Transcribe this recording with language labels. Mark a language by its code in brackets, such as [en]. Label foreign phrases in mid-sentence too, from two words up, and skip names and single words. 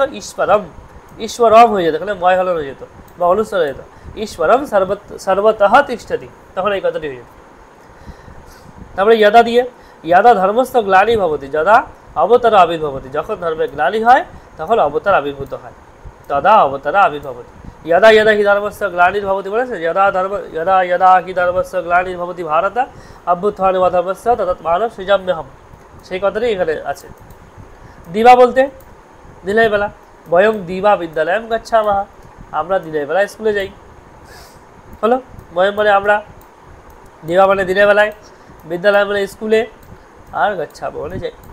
[bn] ঈশ্বরম হয়ে যেত, এখানে ময় হলন হয়ে যেত বা অনুস্বার হয়ে যেত। [sa] ঈশ্বরম সর্বতঃ তিষ্ঠতি, [bn] তখন এই কথাটি হয়ে যেত। তারপরে যদা দিয়ে, [sa] যদা ধর্মস্থ গ্লানি ভবতি যদা অবতার আবির্ভবতি, [bn] যখন ধর্মের গ্লানি হয় তখন অবতার আবির্ভূত হয়, [sa] তদা অবতার আবির্ভবতি। यदा यदा हि धर्मस्य ग्लानिर्भवति বলেছে, यदा हि धर्मस्य ग्लानिर्भवति भारत अभ्युत्थाने वा धर्मस्य तदात्मानं सृजाम्यहम्, [bn] সেই কথাটি এখানে আছে। দিবা বলতে দিনের বেলা, [sa] বয়ং দিবা বিদ্যালয়ম গচ্ছামः, [bn] আমরা দিনের বেলায় স্কুলে যাই, হলো। বয়ং মানে আমরা, দিবা মানে দিনের বেলায়, বিদ্যালয় মানে স্কুলে, আর গচ্ছামः মানে যাই।